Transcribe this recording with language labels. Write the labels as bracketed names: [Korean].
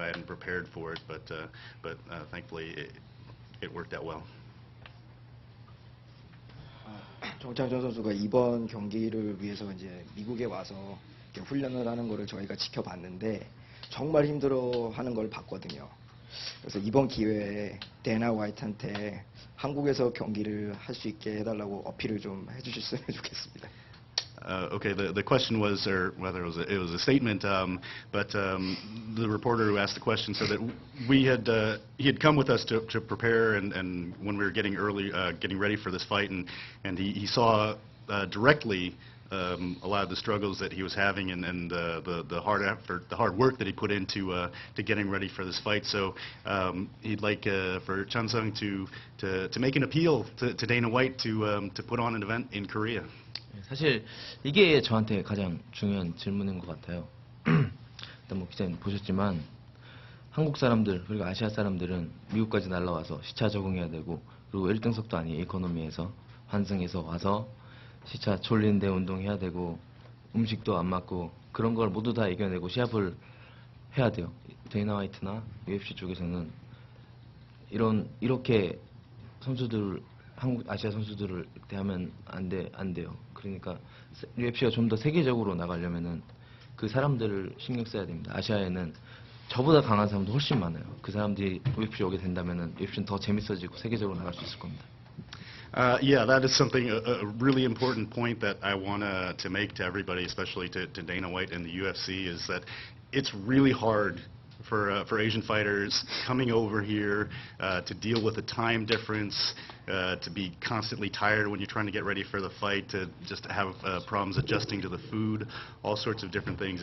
[English] I hadn't prepared for it, but thankfully it worked out well. [Korean] 정창준 선수가 이번 경기를 위해서 이제 미국에 와서 이렇게 훈련을 하는 거를 저희가 지켜봤는데 정말 힘들어하는 걸 봤거든요. 그래서 이번 기회에 데나 화이트한테 한국에서 경기를 할 수 있게 해달라고 어필을 좀 해주셨으면 좋겠습니다. [English] Okay, the question was, or whether it was a statement, but the reporter who asked the question said that he had come with us to prepare, and when we were getting ready for this fight, and he saw directly a lot of the struggles that he was having, and the hard effort, the hard work that he put into getting ready for this fight. So he'd like for Chansung to make an appeal to Dana White to put on an event in Korea. [Korean] 사실 이게 저한테 가장 중요한 질문인 것 같아요. 일단 뭐 기자님 보셨지만 한국 사람들 그리고 아시아 사람들은 미국까지 날라와서 시차 적응해야 되고, 그리고 1등석도 아닌 이코노미에서 환승해서 와서 시차 졸린데 운동해야 되고 음식도 안 맞고 그런 걸 모두 다 이겨내고 시합을 해야 돼요. 데이나 화이트나 UFC 쪽에서는 이렇게 선수들, 한국 아시아 선수들을 대하면 안 돼요. 그러니까 UFC가 좀 더 세계적으로 나가려면은 그 사람들을 신경 써야 됩니다. 아시아에는 저보다 강한 사람도 훨씬 많아요. 그 사람들이 UFC 오게 된다면은 UFC는 더 재밌어지고 세계적으로 나갈 수 있을 겁니다. [English] Yeah, that is something, a really important point that I want to make to everybody, especially to Dana White and the UFC, is that it's really hard for Asian fighters coming over here to deal with the time difference, to be constantly tired when you're trying to get ready for the fight, to just have problems adjusting to the food, all sorts of different things.